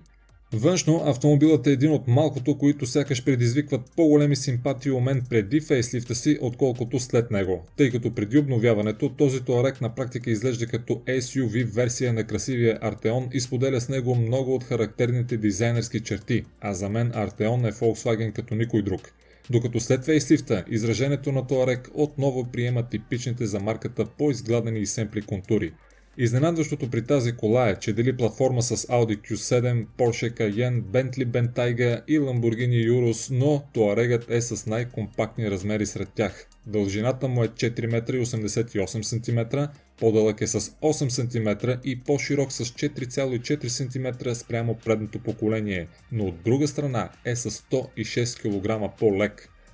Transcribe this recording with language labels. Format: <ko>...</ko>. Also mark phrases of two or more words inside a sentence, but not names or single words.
<bg>Външно автомобилът е един от малкото, които сякаш предизвикват по-големи симпатии у мен преди фейслифта си, отколкото след него, тъй като преди обновяването този Touareg на практика изглежда като SUV версия на красивия Arteon и споделя с него много от характерните дизайнерски черти, а за мен Arteon е Volkswagen като никой друг. Докато след фейслифта изражението на Touareg отново приема типичните за марката по-изгладени и семпли контури. Изненадващото при тази кола е, че дели платформа с Audi Q7, Porsche Cayenne, Bentley Bentayga и Lamborghini Urus, но Touaregът е с най-компактни размери сред тях. Дължината му е 4,88 см, по-дълъг е с 8 см и по-широк с 4,4 см спрямо предното поколение, но от друга страна е с 106 кг по-лек.</bg>